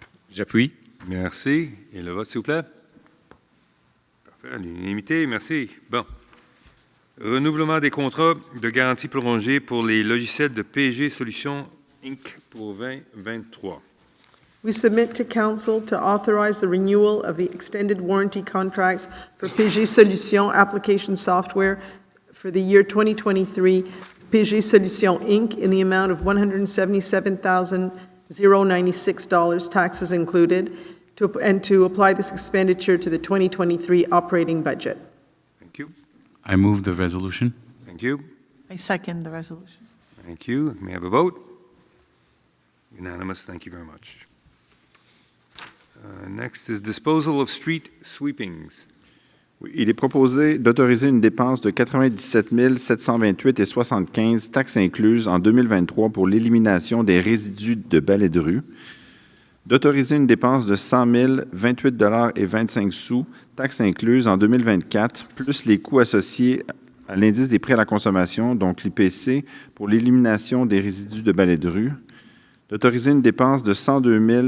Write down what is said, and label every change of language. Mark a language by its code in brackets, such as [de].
[fr] J'appuie. Merci. Et le vote, s'il vous plaît. Parfait. À l'unanimité, merci. Bon. Renouvellement des contrats de garantie prolongée pour les logiciels de PG Solutions Inc. pour 2023. [en] We submit to Council to authorize the renewal of the extended warranty contracts for PG Solutions application software for the year 2023, PG Solutions, Inc., in the amount of $177,096, taxes included, and to apply this expenditure to the 2023 operating budget. Thank you. I move the resolution. Thank you. I second the resolution. Thank you. May I have a vote? Unanimous. Thank you very much. Next is disposal of street sweepings. [fr] Oui, il est proposé d'autoriser une dépense de 97 728,75 taxes incluses en 2023 pour l'élimination des résidus de balais de rue, d'autoriser une dépense de 100 028,25 taxes incluses en 2024, plus les coûts associés à l'indice des prix à la consommation, donc l'IPC, pour l'élimination des résidus de balais de rue, d'autoriser une dépense de 102